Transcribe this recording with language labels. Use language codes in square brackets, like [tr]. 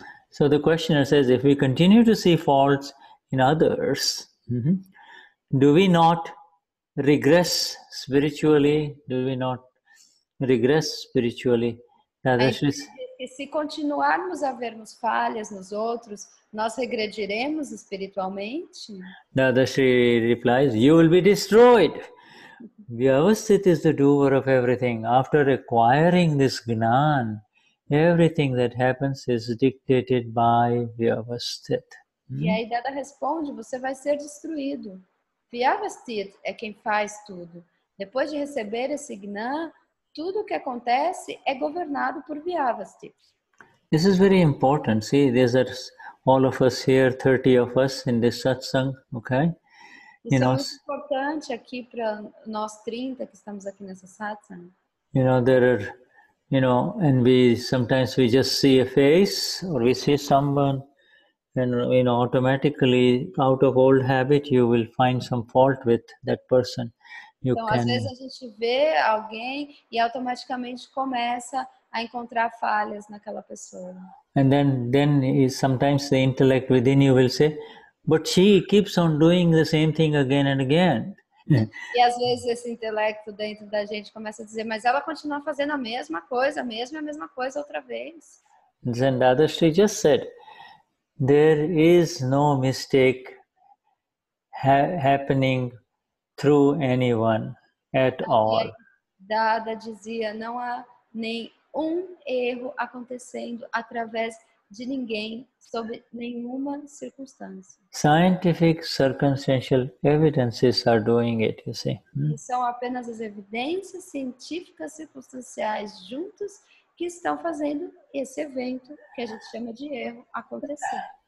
[en] So the questioner says, if we continue to see faults in others, do we not regress spiritually? Do we not regress spiritually? [pt] E se continuarmos a vermos falhas nos outros, nós regrediremos espiritualmente? [en] Dadashri replies, you will be destroyed. Vyavasthit is the doer of everything. After acquiring this Gnan, everything that happens is dictated by Vyavasthit. [pt] E aí Dada responde, você vai ser destruído. Vyavasthit é quem faz tudo. Depois de receber esse Gnan, tudo o que acontece é governado por Vyavasthit. [en] This is very important. See, there's all of us here, 30 of us in this satsang, okay? [pt] Isso é muito importante aqui para nós 30 que estamos aqui nessa satsang. [en] There are, and sometimes we just see a face or we see someone and, automatically out of old habit, you will find some fault with that person. [pt] Então, às vezes a gente vê alguém e automaticamente começa a encontrar falhas naquela pessoa. [en] And then sometimes the intellect within you will say, but she keeps on doing the same thing again and again. [pt] E às vezes esse intelecto dentro da gente começa a dizer, mas ela continua fazendo a mesma coisa outra vez. [en] Then Dadashri just said, there is no mistake happening through anyone at all. [pt] Dada dizia, não há nenhum erro acontecendo através de ninguém, sob nenhuma circunstância. [en] Scientific circumstantial evidences are doing it, you see. [pt] E são apenas as evidências científicas circunstanciais juntos que estão fazendo esse evento que a gente chama de erro acontecer.